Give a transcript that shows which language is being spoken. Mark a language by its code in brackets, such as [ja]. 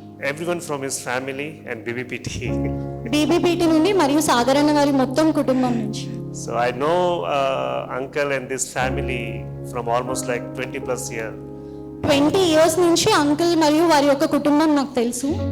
[en] everyone from his family and BBPT. [te] బీబీపీటీ నుండి మరియు సాగర్ అన్న వారి మొత్తం కుటుంబం నుంచి. [en] So I know uncle and this family from almost like 20 plus years. [te] 20 years నుంచి అంకుల్ మరియు వారి యొక్క కుటుంబం నాకు తెలుసు.